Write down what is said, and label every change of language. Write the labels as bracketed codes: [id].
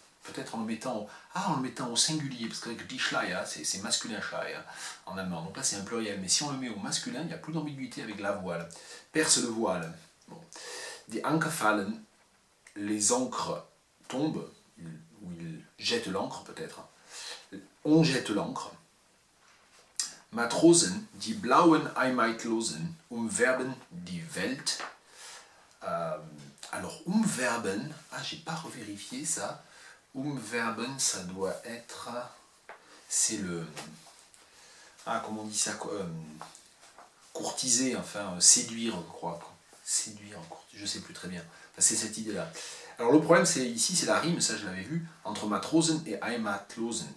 [fr] Peut-être en le mettant au singulier, parce qu'avec [de] die Schleier, [fr] c'est masculin Schleier en allemand. Donc là c'est un pluriel, mais si on le met au masculin, il n'y a plus d'ambiguïté avec la voile. Perce le voile. Bon. [de] Die Anker fallen, [fr] les ancres tombent, ou ils jettent l'ancre peut-être. On jette l'ancre. [de] Matrosen, die blauen Heimatlosen, umwerben die Welt. [fr] Alors umwerben, j'ai pas revérifié ça. Umwerben, ça doit être... C'est le... comment on dit ça, courtiser, enfin, séduire, je crois. Séduire, je sais plus très bien. Enfin, c'est cette idée-là. Alors le problème, c'est ici, c'est la rime, ça je l'avais vu, entre Matrosen et Heimatlosen.